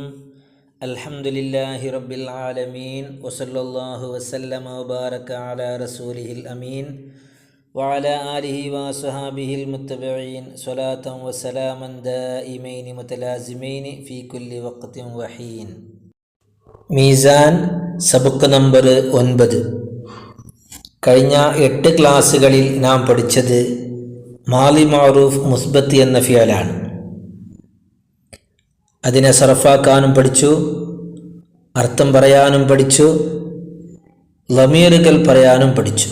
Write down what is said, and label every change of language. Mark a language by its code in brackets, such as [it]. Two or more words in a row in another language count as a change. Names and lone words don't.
[ar] الحمد لله رب العالمين وصلى الله وسلم وبارك على رسوله الأمين وعلى آله وصحابه المتبعين صلاة وسلاما دائمين متلازمين في كل وقت وحين. [ml] മീസാൻ സബക്ക് നമ്പർ 9. കഴിഞ്ഞ 8 ക്ലാസ്സുകളിൽ നാം പഠിച്ചത് [ar] ماضي معروف مثبت [ml] എന്ന ഫിയലാണ്. അതിനെ സർഫാക്കാനും പഠിച്ചു, അർത്ഥം പറയാനും പഠിച്ചു, ലമീറുകൾ പറയാനും പഠിച്ചു.